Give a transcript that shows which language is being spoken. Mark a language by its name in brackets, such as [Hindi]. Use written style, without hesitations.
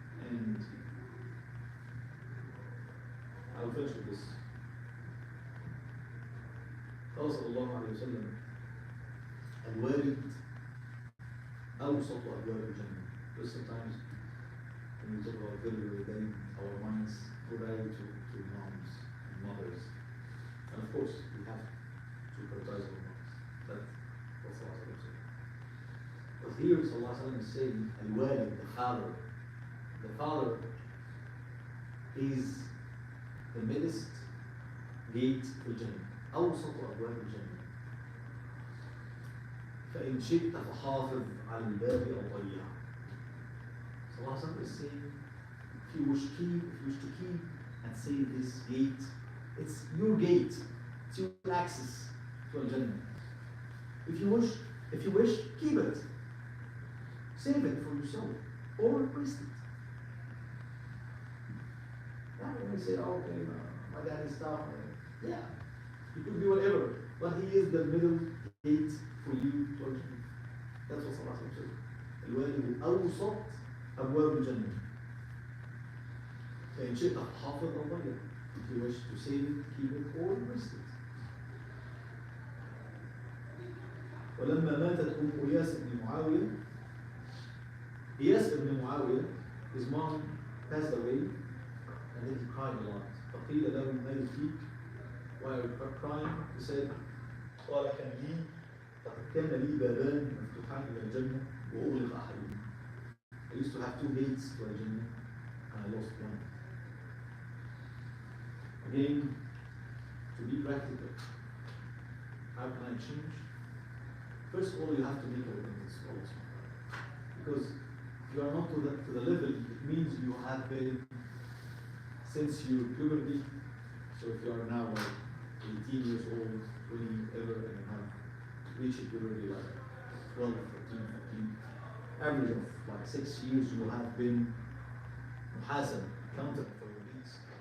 [English] And I'll finish with this. [Arabic] قال صلى الله عليه وسلم الوالد أوسط أبواب الجنة. [English] Sometimes when we talk about very our minds go right to moms and mothers. And of course, we have to prioritize our moms. That's Allah said. But here, Sallallahu is saying, Al-Walid, the father. The father is the midst gate to Jannah. [Arabic] أوسط أبواب الجنة. فإن شئت فحافظ على الباب أو ضيعه. [English] Sallallahu is saying, if you wish to keep and say this gate, it's your gate, it's your access to Al-Jannah. If you wish, keep it. Save it for yourself or waste it. Now when we say, oh, okay, my dad is tough, yeah, he could be whatever, but he is the middle gate for you to Al-Jannah. That's what Sallallahu said. [Arabic] الوالد أوسط أبواب الجنة. فإن شئت حافظ أو ضيع. [English] If you wish to save it, keep it, or waste it. [Arabic] ولما ماتت أم إياس بن معاوية, [English] إياس بن معاوية, his mom passed away, and then he cried a lot. [Arabic] فقيل له ما يبكيك? [English] While crying, he said, [Arabic] قال كان لي بابان مفتوحان إلى الجنة وأغلق أحدهما. [English] I used to have two gates to Al-Jannah, and I lost one. Again, to be practical, how can I change? First of all, you have to make a repentance also. Because if you are not to the level, it means you have been, since your puberty, so if you are now like 18 years old, 20, ever, and you have reached puberty like 12, 13, 14, average of like 6 years, you have been muhasab, counted for your deeds.